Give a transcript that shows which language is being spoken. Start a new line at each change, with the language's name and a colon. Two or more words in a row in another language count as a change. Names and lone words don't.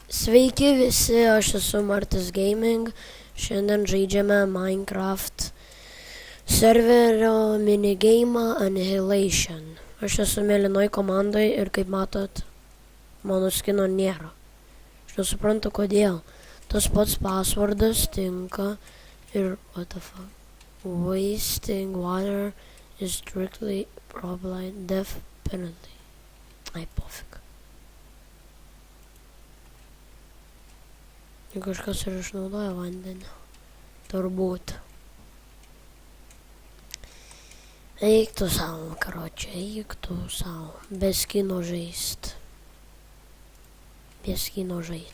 Lithuanian: Sveiki visi, aš esu Martis Gaming. Šiandien žaidžiame Minecraft serverio minigeimą Annihilation. Aš esu mėlynoj komandai ir kaip matot, mano skino nėra. Aš nesuprantu kodėl. Tas pats passwordas tinka ir
English: what the fuck. Wasting water is strictly prohibited, death penalty.
Lithuanian: Ai, pofik. Juk kažkas ir išnaudoja vandenį. Turbūt. Eik tu savo, karočią, eik tu savo. Be skino žaist. Be skino žaist.